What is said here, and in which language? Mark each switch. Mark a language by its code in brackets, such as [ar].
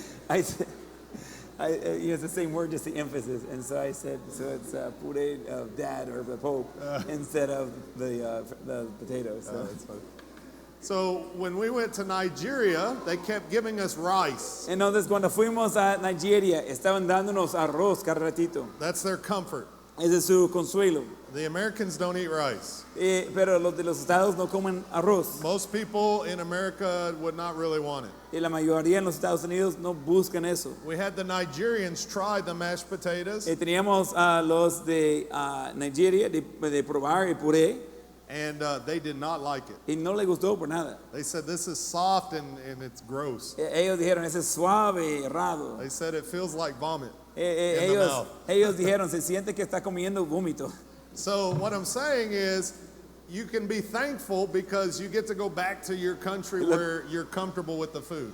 [en] It's the same word, just the emphasis. And so I said, so it's puré of dad or the Pope instead of the potatoes. So. that's funny. So when we went to Nigeria, they kept giving us rice. [es] Entonces cuando fuimos a Nigeria, estaban dándonos arroz cada ratito. [en] That's their comfort. [es] Ese es su consuelo. [en] The Americans don't eat rice. [es] Pero los de los estados no comen arroz. [en] Most people in America would not really want it. [es] Y la mayoría en los Estados Unidos no buscan eso. [en] We had the Nigerians try the mashed potatoes, [es] Teníamos a los de Nigeria de probar el puré [en] and they did not like it. [es] y no les gustó por nada. [en] They said this is soft and it's gross. [es] Ellos dijeron, ese es suave y errado. [en] They said it feels like vomit in the mouth. [es] Ellos dijeron, se siente que está comiendo vómito. [en] So what I'm saying is, you can be thankful because you get to go back to your country where you're comfortable with the food.